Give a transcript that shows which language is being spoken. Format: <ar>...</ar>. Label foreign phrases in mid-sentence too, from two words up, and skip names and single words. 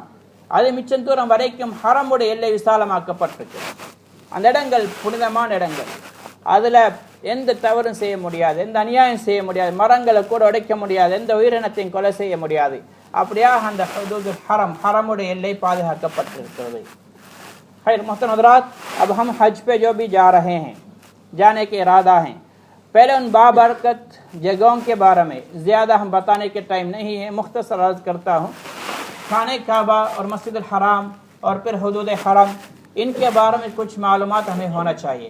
<ta>அது மிச்சம் தூரம் வரைக்கும் ஹரமுடைய எல்லை விசாலமாக்கப்பட்டிருக்கு. அந்த இடங்கள் புனிதமான இடங்கள். அதில் எந்த தவறும் செய்ய முடியாது, எந்த அநியாயம் செய்ய முடியாது, மரங்களை கூட உடைக்க முடியாது, எந்த உயிரினத்தையும் கொலை செய்ய முடியாது. அப்படியாக அந்த ஹுதூதுல் ஹரம், ஹரமுடைய எல்லை பாதுகாக்கப்பட்டிருக்கிறது.</ta> <ur>خیر محترم حضرات, اب ہم حج پہ جو بھی جا رہے ہیں، جانے کے ارادہ ہیں، پہلے ان بابرکت جگہوں کے بارے میں زیادہ ہم بتانے کے ٹائم نہیں ہے، مختصر عرض کرتا ہوں. خانہ کعبہ اور مسجد الحرام اور پھر حدود حرم، ان کے بارے میں کچھ معلومات ہمیں ہونا چاہیے.</ur>